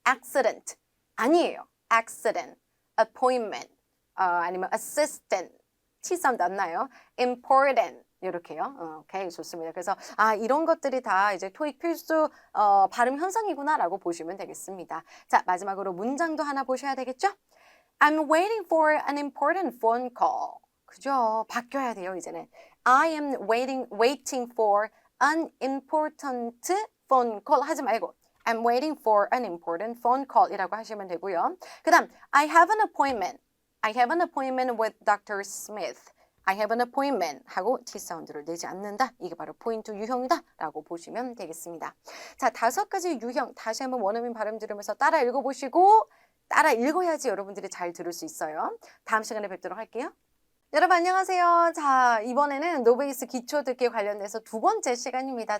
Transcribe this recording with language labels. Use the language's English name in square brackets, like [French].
[Korean] accident 아니에요. accident, appointment, 아니면 assistant, T 사운드 안 나요? important 이렇게요. 오케이, 좋습니다. 그래서 이런 것들이 다 이제 토익 필수 발음 현상이구나라고 보시면 되겠습니다. 자, 마지막으로 문장도 하나 보셔야 되겠죠? [English] I'm waiting for an important phone call. [Korean] 그죠? 바뀌어야 돼요, 이제는. [English] I am waiting for an important phone call [Korean] 하지 말고 [English] I'm waiting for an important phone call [Korean] 이라고 하시면 되고요. [English] 그 다음 I have an appointment. I have an appointment with Dr. Smith. I have an appointment [Korean] 하고 T 사운드를 내지 않는다. 이게 바로 포인트 유형이다 라고 보시면 되겠습니다. 자, 5가지 유형 다시 한번 원어민 발음 들으면서 따라 읽어보시고 따라 읽어야지 여러분들이 잘 들을 수 있어요. 다음 시간에 뵙도록 할게요. 여러분 안녕하세요. 자, 이번에는 노베이스 기초 듣기 관련돼서 2번째 시간입니다.